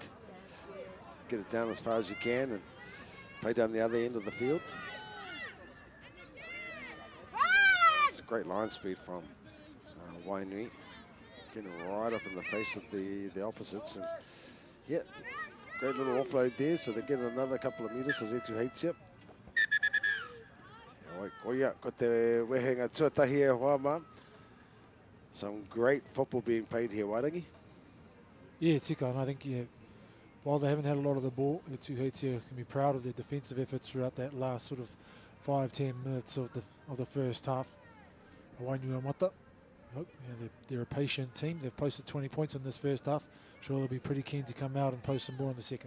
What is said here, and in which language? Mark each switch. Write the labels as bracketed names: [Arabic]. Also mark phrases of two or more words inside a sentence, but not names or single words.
[English] Get it down as far as you can and play down the other end of the field. It's a great line speed from Wainui, getting right up in the face of the opposites. And yeah, great little offload there, so they're getting another couple of meters as Etu hates you. [Māori] Koia, ko te wehenga tuatahi e hoa ma. [English] Some great football being played here, Wairangi. Yeah, tika, and I think while they haven't had a lot of the ball, the two heats here can be proud of their defensive efforts throughout that last sort of 5-10 minutes of the first half. Wainuiomata, they're a patient team. They've posted 20 points in this first half. Sure, they'll be pretty keen to come out and post some more in the second.